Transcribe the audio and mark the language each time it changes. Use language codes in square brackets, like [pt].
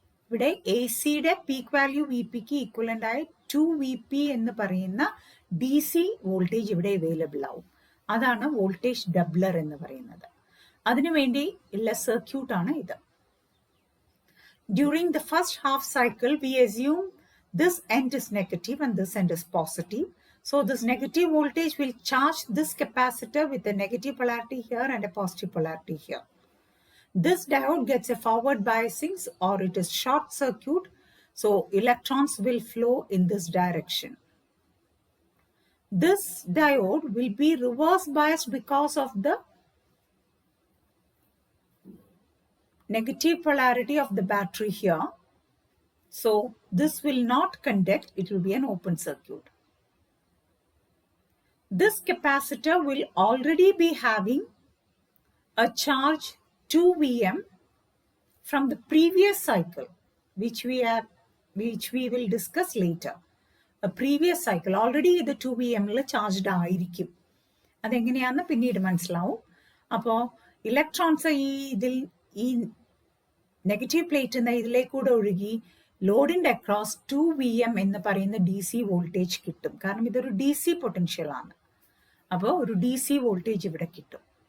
[ml] ഇവിടെ എ സിയുടെ peak value V പിക്ക് equivalent ആയ 2 Vp എന്ന് പറയുന്ന ഡി സി വോൾട്ടേജ് ഇവിടെ അവൈലബിൾ ആവും. അതാണ് വോൾട്ടേജ് ഡബ്ലർ എന്ന് പറയുന്നത്. അതിനുവേണ്ടി ഉള്ള സർക്യൂട്ടാണ് ഇത്. [en] During the first half cycle, we assume this end is negative and this end is positive. So this negative voltage will charge this capacitor with a negative polarity here and a positive polarity here. This diode gets a forward biasing or it is short circuit. So electrons will flow in this direction. This diode will be reverse biased because of the negative polarity of the battery here. So this will not conduct, it will be an open circuit. This capacitor will already be having a charge 2 Vm from the previous cycle, which we will discuss later. A previous cycle already [ml] ഇത് 2 Vm charged ആയിരിക്കും. അതെങ്ങനെയാണെന്ന് പിന്നീട് മനസ്സിലാവും. അപ്പോൾ electrons ഈ negative plate ഇതിലേക്കൂടെ ഒഴുകി ലോഡിന്റെ across 2 Vm എന്ന് പറയുന്ന ഡി സി വോൾട്ടേജ് കിട്ടും. കാരണം ഇതൊരു ഡി സി പൊട്ടൻഷ്യൽ ആണ്. അപ്പോൾ ഒരു ഡി സി വോൾട്ടേജ് ഇവിടെ കിട്ടും.